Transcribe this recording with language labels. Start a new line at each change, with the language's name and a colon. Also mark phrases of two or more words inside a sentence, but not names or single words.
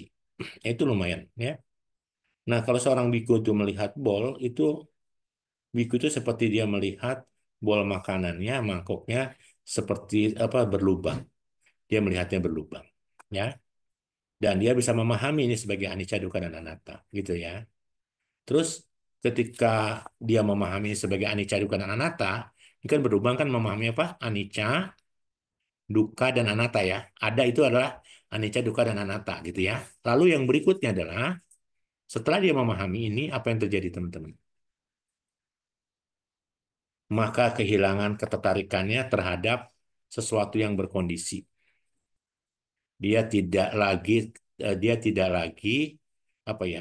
Indonesian: Itu lumayan ya. Nah, kalau seorang biku itu melihat bol, itu biku itu seperti dia melihat bol makanannya, mangkoknya seperti apa berlubang. Dia melihatnya berlubang. Ya. Dan dia bisa memahami ini sebagai
Pali: anicca, dukkha,
Indonesian: dan anatta, gitu ya. Terus ketika dia memahami ini sebagai
Pali: anicca, dukkha,
Indonesian: dan anatta, ini kan berlubang kan memahami apa?
Pali: Anicca, dukkha,
Indonesian: dan anatta ya. Ada itu adalah
Pali: anicca, dukkha,
Indonesian: dan anatta gitu ya. Lalu yang berikutnya adalah setelah dia memahami ini, apa yang terjadi teman-teman? Maka kehilangan ketertarikannya terhadap sesuatu yang berkondisi. Dia tidak lagi apa ya?